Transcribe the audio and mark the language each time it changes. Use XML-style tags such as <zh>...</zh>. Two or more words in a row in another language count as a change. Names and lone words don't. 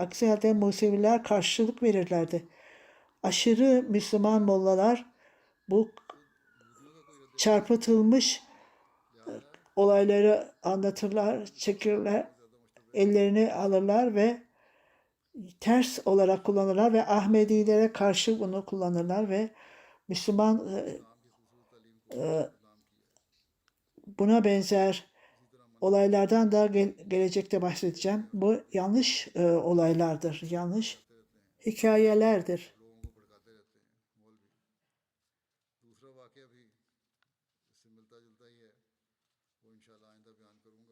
<tr>Aksi halde Museviler karşılık verirlerdi. Aşırı Müslüman mollalar bu çarpıtılmış olayları anlatırlar, çekirler, ellerini alırlar ve ters olarak kullanırlar ve Ahmedilere karşı bunu kullanırlar ve Müslüman buna benzer olaylardan da gelecekte bahsedeceğim. Bu yanlış olaylardır, yanlış hikayelerdir.</tr> <hi>दूसरा वाकया भी इससे मिलता जुलता ही है, वो इंशाल्लाह आइंदा बयान करूंगा।</hi>